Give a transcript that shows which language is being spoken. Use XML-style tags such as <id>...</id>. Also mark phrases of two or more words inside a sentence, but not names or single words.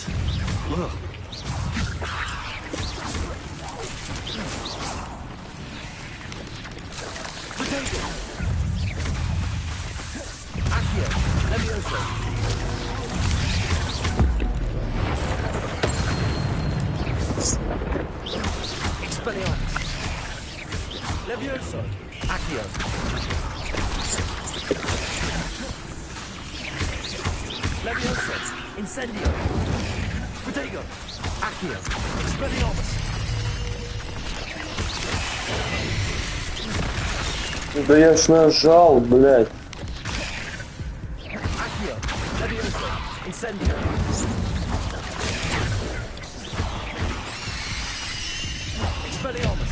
<en>Ugh. Potato.</en> <la>Accio. Levioso. Expelliarmus. Levioso. Accio. Levioso. Incendio. Protego. Accio. Expelliarmus.</la> <ru>Да я ж нажал, блядь.</ru> <la>Accio. Levioso. Incendio. Expelliarmus.</la>